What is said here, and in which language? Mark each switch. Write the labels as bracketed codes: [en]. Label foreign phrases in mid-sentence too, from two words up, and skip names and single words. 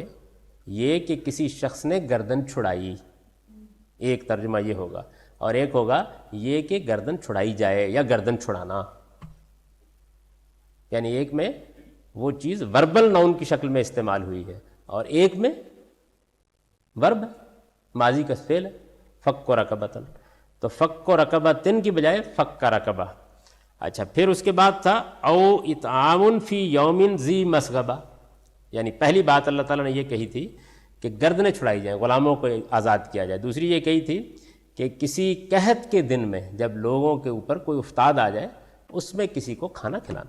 [ur] یہ کہ کسی شخص نے گردن چھڑائی، ایک ترجمہ یہ ہوگا، اور ایک ہوگا یہ کہ گردن چھڑائی جائے یا گردن چھڑانا. یعنی ایک میں وہ چیز [en] verbal noun [ur] کی شکل میں استعمال ہوئی ہے، اور ایک میں ورب ہے، ماضی کا فعل ہے [ar] فک و رقبتن. [ur] تو [ar] فک و رقبتن [ur] کی بجائے فک کا رقبہ. اچھا، پھر اس کے بعد تھا [ar] او اطعام فی یوم ذی مسغبہ. [ur] یعنی پہلی بات اللہ تعالیٰ نے یہ کہی تھی کہ گردنیں چھڑائی جائیں، غلاموں کو آزاد کیا جائے. دوسری یہ کہی تھی کہ کسی قحط کے دن میں جب لوگوں کے اوپر کوئی افتاد آ جائے اس میں کسی کو کھانا کھلانا.